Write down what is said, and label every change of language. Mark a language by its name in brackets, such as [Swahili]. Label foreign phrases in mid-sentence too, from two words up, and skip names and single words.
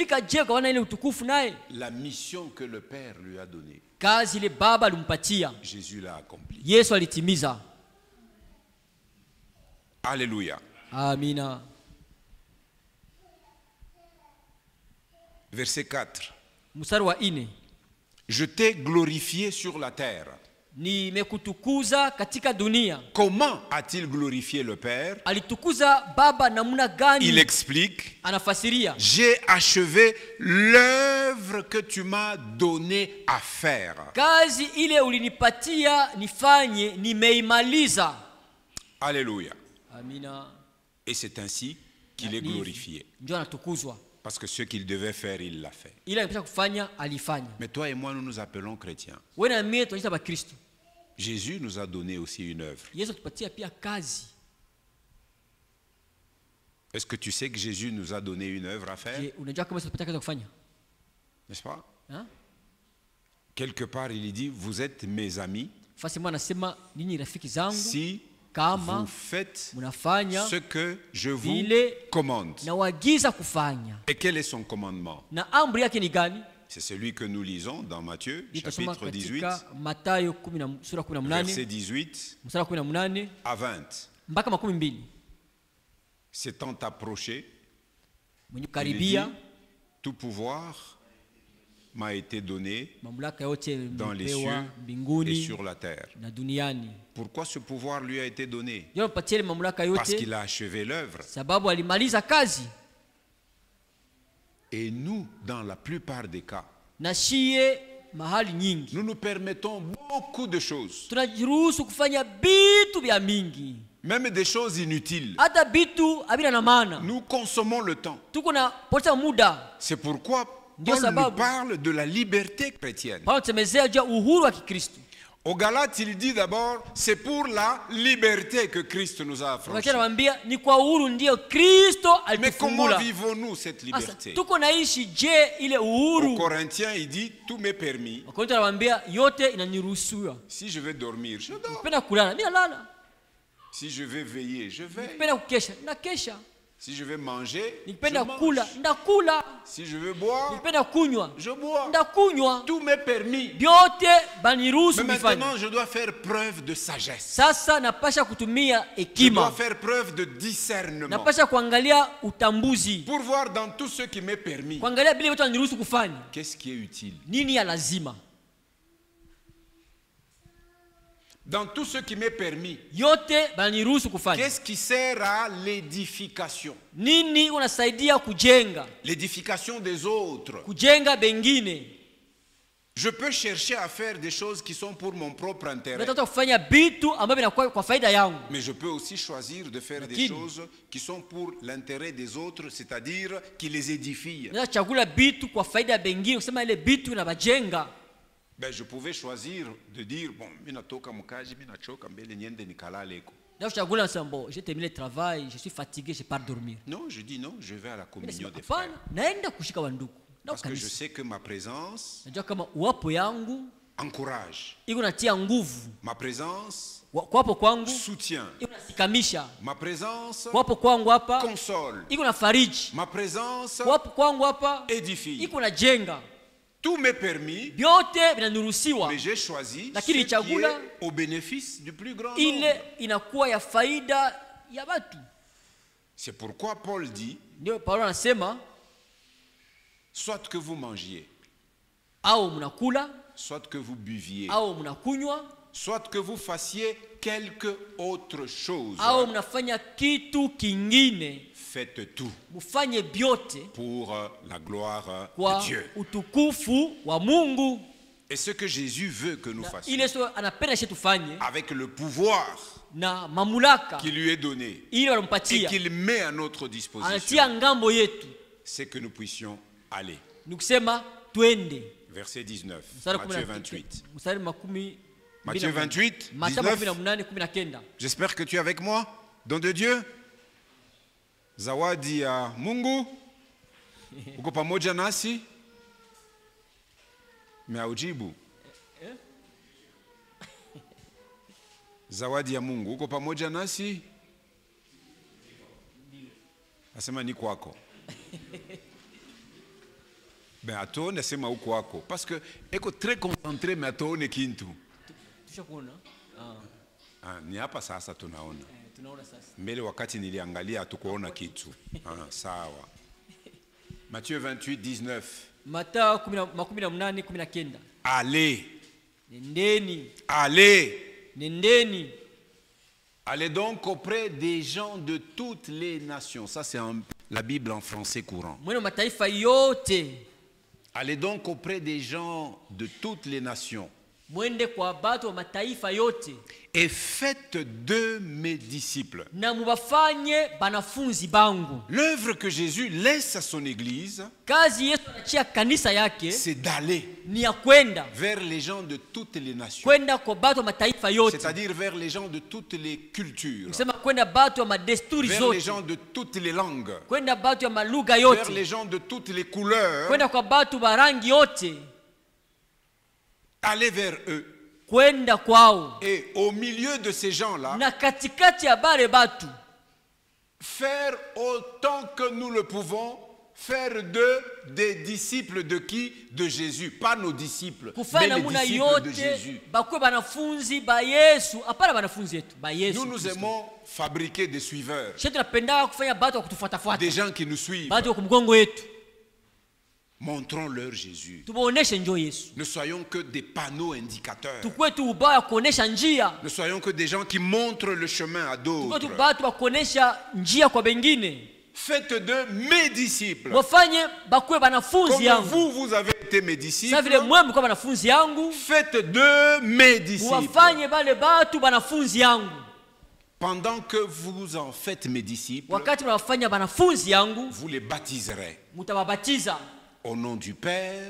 [French] La mission que le Père lui a donnée, Jésus l'a accomplie. Alléluia. [Swahili] Amina. [French] Verset 4. [Swahili] Mstari wa 4. [French] Je t'ai glorifié sur la terre. [Swahili] Nimekutukuza katika dunia. [French] Comment a-t-il glorifié le Père? [Swahili] Alitukuza Baba namna gani? [French] Il explique. [Swahili] Anafasiria. [French] J'ai achevé l'œuvre que tu m'as donné à faire. [Swahili] Kazi ile ulinipatia nifanye nimeimaliza. [French] Alléluia. [Swahili] Amina. [French] Et c'est ainsi qu'il est glorifié. Parce que ce qu'il devait faire, il l'a fait. Mais toi et moi, nous nous appelons chrétiens. Jésus nous a donné aussi une œuvre. Est-ce que tu sais que Jésus nous a donné une œuvre à faire? Je, [Swahili] unajua kama sipata kazi ya kufanya? [French] N'est-ce pas? Ha? Quelque part, il dit, vous êtes mes amis [Swahili] Fasi mwana anasema ninyi rafiki zangu [French] si [Swahili] kama [French] vous faites [Swahili] mnafanya [French] ce que je vous [Swahili] vile [French] commande. [Swahili] nawagiza kufanya. [French] Et quel est son commandement? [Swahili] Na amri yake ni gani? [French] C'est celui que nous lisons dans Matthieu, [Swahili] Nitasoma [French] chapitre 18, [Swahili] katika Mathayo sura 18 [French] verset 18 [Swahili] mstari wa 18 [French] à 20. [Swahili] mpaka 20. [French] S'étant approché, [Swahili] Mwenye [French] il dit, [Swahili] karibia [French] tout pouvoir m'a été donné [Swahili] mamlaka yote [French] dans les [Swahili] mpewa [French] cieux et [Swahili] mbinguni [French] sur la terre. [Swahili] na duniani. [French] Pourquoi ce pouvoir lui a été donné? [Swahili] Ndio mpatie ile mamlaka [French] Parce [Swahili] yote [French] qu'il a achevé l'œuvre. [Swahili] sababu alimaliza kazi. [French] Et nous, dans la plupart des cas, [Swahili] Na shie mahali nyingi [French] nous nous permettons beaucoup de choses, [Swahili] tunajiruhusu kufanya bitu vya mingi, [French] même des choses inutiles. [Swahili] hata bitu havina na maana. [French] Nous consommons le temps. [Swahili] Tuko na poteza muda. [French] C'est pourquoi [Swahili] Ndio [French] Paul nous [Swahili] sababu [French] parle de la liberté chrétienne. [Swahili] Paulo tusemezea juu ya uhuru wa Kikristo. [French] Aux Galates, il dit d'abord, c'est pour la liberté que Christ nous a affranchis. [Swahili] Anamwambia ni kwa uhuru ndio Kristo [French] Mais comment [Swahili] alitufungula. [French] vivons-nous cette [Swahili] Sasa [French] liberté? [Swahili] tuko naishi je ile [French] Aux [Swahili] uhuru? [French] Corinthiens, il dit, tout m'est permis. [Swahili] Wakorintho anamwambia yote inaniruhusiwa. [French] Si je vais dormir, je dors. [Swahili] Napenda kulala, mimi nalala. [French] Si je vais veiller, je veille. [Swahili] Napenda kukesha, nakesha. [French] Si je vais manger, je [Swahili] Nikipenda [French] mange. [Swahili] kula, ndakula. [French] Si je veux boire, [Swahili] Nikipenda kunywa, [French] je bois. [Swahili] ndakunywa. [French] Tout m'est permis. [Swahili] Vyote baniruhusu [French] Mais [Swahili] kufanya. [French] maintenant, je dois faire preuve de sagesse. [Swahili] Sasa napasha kutumia [French] Je dois [Swahili] hekima. [French] faire preuve de discernement. [Swahili] Napasha kuangalia utambuzi. [French] Pour voir dans tout ce qui m'est permis, [Swahili] Kuangalia vile vitu aniruhusu kufanya. [French] qu'est-ce qui est utile. [Swahili] Nini ya lazima? [French] Dans tout ce qui m'est permis, [Swahili] Yote baniruhusu kufanya. [French] qu'est-ce qui sert à l'édification? [Swahili] Nini unasaidia kujenga? [French] L'édification des autres. [Swahili] Kujenga bengine. [French] Je peux chercher à faire des choses qui sont pour mon propre intérêt. [Swahili] Nataka kufanya vitu ambavyo vinakuwa kwa faida yangu. [French] Mais je peux aussi choisir de faire des [Swahili] Lakini, [French] choses qui sont pour l'intérêt des autres, c'est-à-dire qui les édifient. [Swahili] Nataka chagula vitu kwa faida ya bengine, kusema ile vitu inabajenga. [French] Ben, je pouvais choisir de dire, bon, [Swahili] mina toka mukaji, mina choka mbele niende nikalaleko. Nataka chagula nasema [French] bon, j'ai terminé le travail, je suis fatigué, je pars dormir. Non, je dis non, je vais à la communion des [Swahili] Hapana, [French] frères. [Swahili] naenda kushika wandugu. Na [French] Parce que je [Swahili] kanisa. [French] sais que ma présence [Swahili] Najua kama uwapo yangu [French] encourage. [Swahili] iko natia nguvu. [French] Ma présence [Swahili] Kuwapo kwangu [French] soutient. [Swahili] iko nasikamisha. [French] Ma présence [Swahili] Kuwapo kwangu hapa [French] console. [Swahili] iko na fariji. [French] Ma présence [Swahili] Kuwapo kwangu hapa [French] édifie. [Swahili] iko na jenga. [French] Tout m'est permis, [Swahili] Vyote vinanuruhusiwa. [French] mais j'ai choisi ce [Swahili] Lakini [French] qui est [Swahili] chagula [French] au bénéfice du plus grand nombre. [Swahili] ile inakuwa ya faida ya watu. [French] C'est pourquoi Paul dit, [Swahili] Ndio Paulo anasema [French] soit que vous mangiez, [Swahili] au mnakula [French] soit que vous buviez, [Swahili] au mnakunywa [French] soit que vous fassiez quelque autre chose, [Swahili] au mnafanya kitu kingine, [French] faites tout [Swahili] mufanye vyote [French] pour la gloire [Swahili] kwa [French] de Dieu. [Swahili] utukufu wa Mungu. [French] Et ce que Jésus veut que nous fassions, [Swahili] Ile sio anapenda sisi tufanye [French] avec le pouvoir [Swahili] na mamlaka [French] qui lui est donné [Swahili] ile [French] et [Swahili] wanampatia, [French] qu'il met à notre disposition, [Swahili] anatia ngambo yetu, [French] c'est que nous puissions aller. [Swahili] ni kusema twende. [French] Verset 19, [Swahili] Mstari [French] Matthieu 28. [Swahili] mstari makumi [French] Matthieu 28, [Swahili] Mathayo 19. 18:19. [French] J'espère que tu es avec moi, don de Dieu. [Swahili] Zawadi ya Mungu, uko pamoja nasi? Meaujibu. Zawadi ya Mungu, uko pamoja nasi? Nasema ni kwako. Ben atone nasema uko wako [French] parce que [Swahili] eko [French] très concentré mais [Swahili] atone kintu. Tushakuona? Ni hapa sasa tunaona. Tunaona sasa. Mbele wakati niliangalia hatukuona kitu. Sawa. Matthieu 28, 19. Mathayo 18:19. [French] Allez. [Swahili] Nendeni. [French] Allez. [Swahili] Nendeni. [French] Allez donc auprès des gens de toutes les nations. Ça c'est la Bible en français courant. [Swahili] Mwene mataifa yote. [French] Allez donc auprès des gens de toutes les nations. [Swahili] mwende kwa batu wa mataifa yote [French] et faites de mes disciples. [Swahili] na mubafanye banafunzi bangu. [French] L'œuvre que Jésus laisse à son église, [Swahili] Kazi Yesu anachia kanisa yake [French] c'est d'aller [Swahili] ni ya kwenda [French] vers les gens de toutes les nations, [Swahili] kwenda kwa batu wa mataifa yote, [French] c'est-à-dire vers les gens de toutes les cultures, [Swahili] kusema kwenda batu wa madesturi [French] vers les [Swahili] zote, [French] gens de toutes les langues, [Swahili] kwenda batu wa malugha [French] vers [Swahili] yote, [French] les gens de toutes les couleurs. [Swahili] kwenda kwa batu wa rangi yote, [French] Aller vers eux. [Swahili] kwenda kwao, [French] Et au milieu de ces gens-là, [Swahili] na katikati ya bale batu [French] faire autant que nous le pouvons, faire d'eux des disciples de qui? De Jésus. Pas nos disciples, mais [Swahili] kufanya [French] les [Swahili] namuna [French] disciples de [Swahili] yote [French] Jésus. [Swahili] bakuwe banafunzi ba Yesu, hapana banafunzi yetu ba Yesu. [French] Nous aimons fabriquer des suiveurs, [Swahili] Shetu tunapenda kufanya batu wa kutufuatafuata, [French] des gens qui nous suivent. [Swahili] batu wa kumgongo yetu, [French] Montrons-leur Jésus. [Swahili] tubaoneshe njoo Yesu. [French] Ne soyons que des panneaux indicateurs. [Swahili] Tukwe tu ubaya kuonesha njia, [French] Ne soyons que des gens qui montrent le chemin à [Swahili] tukwe tu [French] d'autres. [Swahili] batu wa kuonesha njia kwa bengine. [French] Faites de mes disciples. [Swahili] Wafanye bakuwe banafunzi [French] Comme [Swahili] yangu, [French] vous avez été mes [Swahili] sasa [French] disciples. [Swahili] vile mwe mlikuwa banafunzi yangu, [French] Faites de mes disciples. [Swahili] wafanye bale batu banafunzi yangu. [French] Pendant que vous en faites mes disciples, [Swahili] Wakati mnawafanya banafunzi yangu, [French] vous les baptiserez [Swahili] mutababatiza [French] au nom du Père,